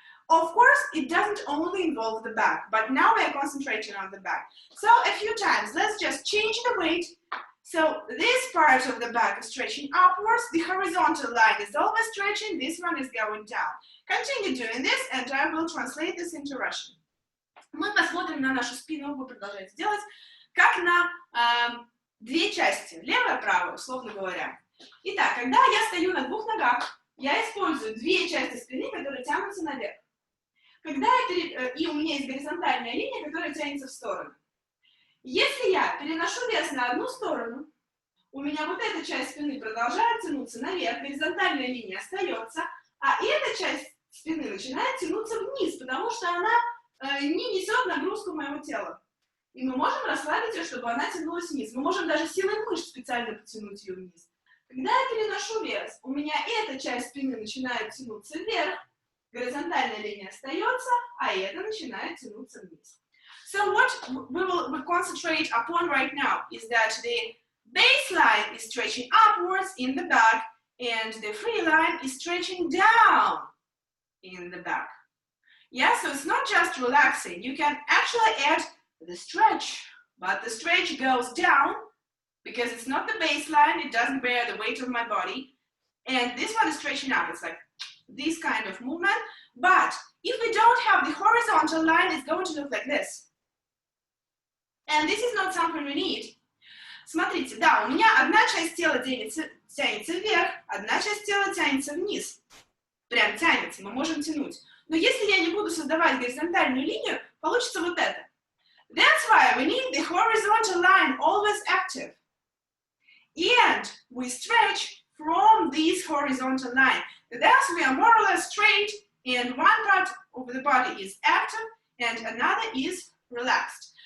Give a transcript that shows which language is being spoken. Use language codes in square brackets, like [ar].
[en] Of course, it doesn't only involve the back, but now we are concentrating on the back. So a few times, let's just change the weight So this part of the back is stretching upwards, the horizontal line is always stretching, this one is going down. Continue doing this, and I will translate this into Russian. [ru] Мы посмотрим на нашу спину, вы продолжаете делать, как на две части, левая и правая, условно говоря. Итак, когда я стою на двух ногах, я использую две части спины, которые тянутся наверх. Когда и у меня есть горизонтальная линия, которая тянется в сторону. Если я переношу вес на одну сторону, у меня вот эта часть спины продолжает тянуться наверх, горизонтальная линия остается, а эта часть спины начинает тянуться вниз, потому что она не несет нагрузку моего тела. И мы можем расслабить ее, чтобы она тянулась вниз. Мы можем даже силой мышц специально потянуть ее вниз. Когда я переношу вес, у меня эта часть спины начинает тянуться вверх, горизонтальная линия остается, а эта начинает тянуться вниз. [en] So what we will concentrate upon right now is that the baseline is stretching upwards in the back and the free line is stretching down in the back. Yeah, so it's not just relaxing. You can actually add the stretch, but the stretch goes down because it's not the baseline, it doesn't bear the weight of my body. And this one is stretching up, it's like this kind of movement. But if we don't have the horizontal line, it's going to look like this. And this is not something we need. [ru] Смотрите, да, у меня одна часть тела тянется вверх, одна часть тела тянется вниз. Прям тянется, мы можем тянуть. Но если я не буду создавать горизонтальную линию, получится вот это. [en] That's why we need the horizontal line always active. And we stretch from this horizontal line. Thus we are more or less straight, and one part of the body is active and another is relaxed.